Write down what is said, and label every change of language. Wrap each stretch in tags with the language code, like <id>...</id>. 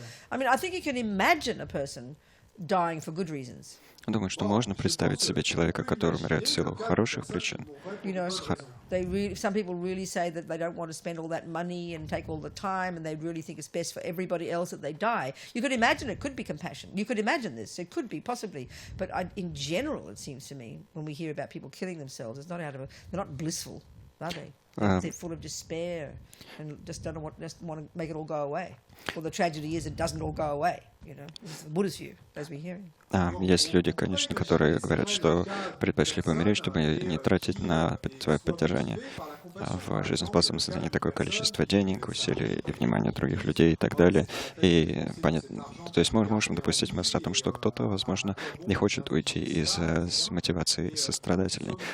<en>I mean, I think you can imagine a person dying for good reasons.</en> <ru>Думаю, что можно представить себе человека, который умирает в силу хороших причин.</ru> <en>You know, some people really say that they don't want to spend all that money and take all the time, and they really think it's best for everybody else that they die. You could imagine it could be compassion. You could imagine this. It could be, possibly. But in general, it seems to me, when we hear about people killing themselves, it's not they're not blissful, are they? They're full of despair and just want to make it all go away. Well, the tragedy is it doesn't all go away. You know, this is the Buddhist view, as we're hearing.</en> <ru>Есть люди, конечно, которые говорят, что предпочли бы умереть, чтобы не тратить на свое поддержание в жизнеспособном состоянии такое количество денег, усилий и внимания других людей и так далее. И понятно, то есть мы можем допустить мысль о том, что кто-то, возможно, не хочет уйти из мотивации сострадательной.</ru>